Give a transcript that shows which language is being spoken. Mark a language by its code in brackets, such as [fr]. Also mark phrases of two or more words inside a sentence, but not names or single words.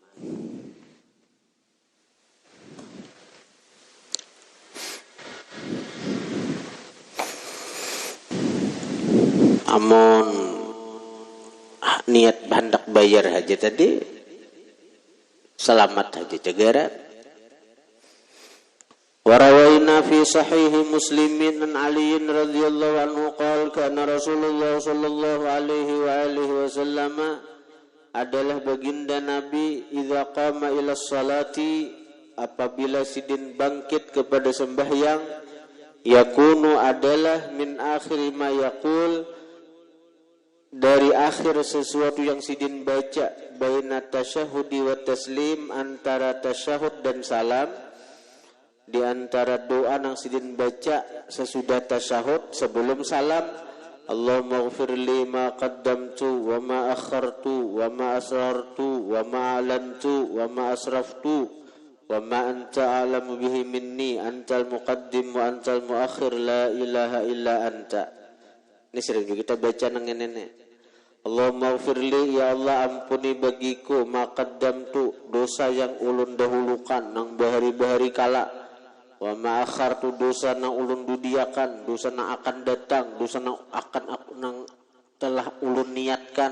[bjn] Amun niat hendak bayar haji tadi selamat haji cegeran. [ar] وروينا في صحيح مسلم عن علي رضي الله عنه قال كان رسول الله صلى الله عليه وآله وسلم [bjn] adalah baginda Nabi [ar] إذا قام إلى [bjn] salati apabila sidin bangkit kepada sembahyang yakunu adalah [ar] min akhiri ma yaqul [bjn] dari akhir sesuatu yang sidin baca [ar] بين التشهد والتسليم [bjn] antara tasyahud dan salam di antara doa nang sidin baca sesudah tasyahud sebelum salam, [ar] اللهم اغفر لي ما قدمت وما أخرت وما أسررت وما أعلنت وما أسرفت وما أنت أعلم به مني أنت المقدم وأنت المؤخر لا إله إلا أنت. [bjn] Ini sering juga kita baca nang nenek. [ar] Allahumma ighfirli, [bjn] ya Allah ampuni bagiku [ar] ma qaddamtu, [bjn] dosa yang ulun dahulukan nang bahari-bahari kala, [ar] wa ma akhartu, [bjn] dosa nang ulun dudiakan, dosa nang akan datang, dosa nang akan nang telah ulun niatkan.